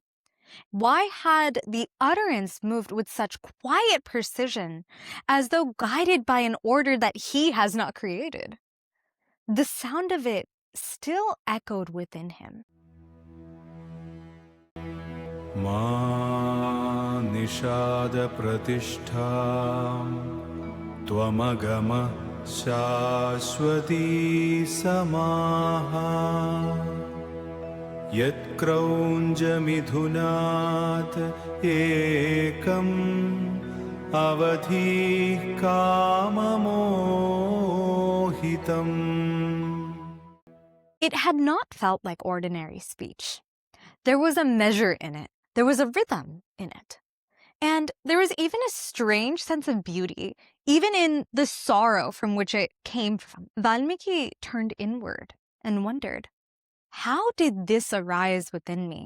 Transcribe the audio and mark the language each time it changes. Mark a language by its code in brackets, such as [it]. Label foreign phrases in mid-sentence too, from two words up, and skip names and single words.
[en] Why had the utterance moved with such quiet precision, as though guided by an order that he has not created? The sound of it still echoed within him. [sa] Mā Niṣāda pratisthām tvamagama shāsvati samāha yat kraunja midhunāt ekam avadhi kamamohitam. [en] It had not felt like ordinary speech. There was a measure in it. There was a rhythm in it. And there was even a strange sense of beauty, even in the sorrow from which it came from. Valmiki turned inward and wondered, how did this arise within me?